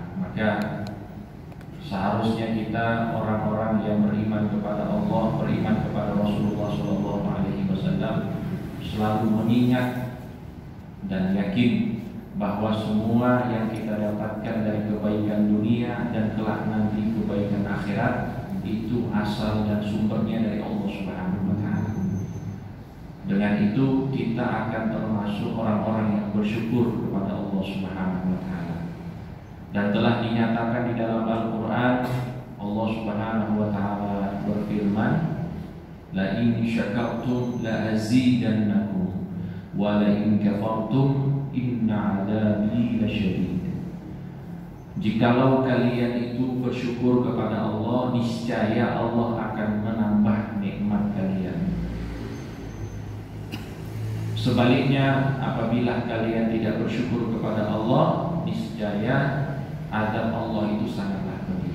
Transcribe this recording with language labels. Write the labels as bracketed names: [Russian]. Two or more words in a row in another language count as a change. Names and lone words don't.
[Indonesian] Maka seharusnya kita orang-orang yang beriman kepada Allah, beriman kepada Rasulullah [Arabic] صلى الله عليه وسلم [Indonesian] selalu mengingat dan yakin bahwa semua yang kita dapatkan dari kebaikan dunia dan kelak nanti kebaikan akhirat itu asal dan sumbernya dari Allah [Arabic] سبحانه وتعالى. [Indonesian] Dengan itu kita akan termasuk orang-orang yang bersyukur kepada Allah [Arabic] سبحانه وتعالى. [Indonesian] Dan telah dinyatakan di dalam Al-Qur'an, Allah [Arabic] سبحانه وتعالى [Indonesian] berfirman, [Arabic] "لئن شكرتم لأزيدنكم ولئن كفرتم إن عذابي لشديد." [Indonesian] Jikalau kalian itu bersyukur kepada Allah, niscaya Allah akan menambah nikmat kalian. Sebaliknya, apabila kalian tidak bersyukur kepada Allah, niscaya azab Allah itu sangatlah pedih.